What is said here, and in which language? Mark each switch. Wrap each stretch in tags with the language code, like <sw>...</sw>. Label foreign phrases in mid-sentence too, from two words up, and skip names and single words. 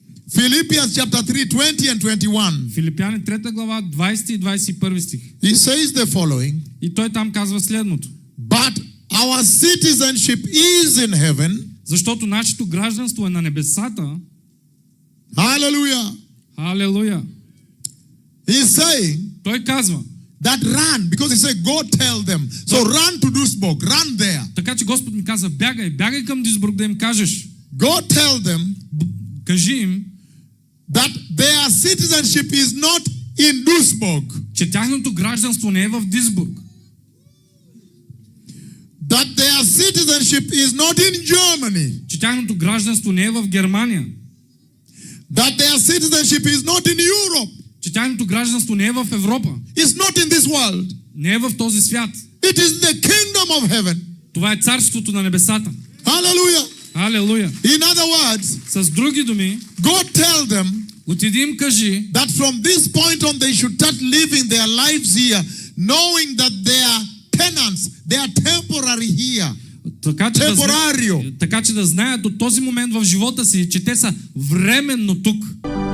<en>Philippians chapter 3, 20 and 21.</en> <bg>Филипяни 3 глава, 20 и 21 стих.</bg> <en>He says the following.</en> <bg>И той там казва следното.</bg> <en>But our citizenship is in heaven.</en> <bg>Защото нашето гражданство е на небесата.</bg> <en>Hallelujah.</en> <bg>Халелуя.</bg> <en>He's saying</en> <bg>Той казва,</bg> <en>that run, because he said, go tell them. So run to Duisburg, run there.</en> <bg>така че Господ ми каза, бягай към Дюйсбург да им кажеш.</bg> <en>Go tell them</en> <bg>Кажи им,</bg> <en>that their citizenship is not in Duisburg.</en> <bg>че тяхното гражданство не е в Дюйсбург.</bg> <en>That their citizenship is not in Germany.</en> <bg>Че тяхното гражданство не е в Германия.</bg> <en>That their citizenship is not in Europe.</en> <bg>Че тяхното гражданство не е в Европа.</bg> <en>It's not in this world.</en> <bg>Не е в този свят.</bg> <en>It is the kingdom of heaven.</en> <bg>Това е царството на небесата.</bg> <en>Hallelujah.</en> <bg>Халелуя.</bg> <en>In other words,</en> <bg>С други думи,</bg> <en>go tell them</en> <bg>отиди им кажи,</bg> <en>that from this point on they should start living their lives here, knowing that they are tenants, they are temporary here.</en> <bg>така че да знаят от този момент в живота си, че те са временно тук.</bg>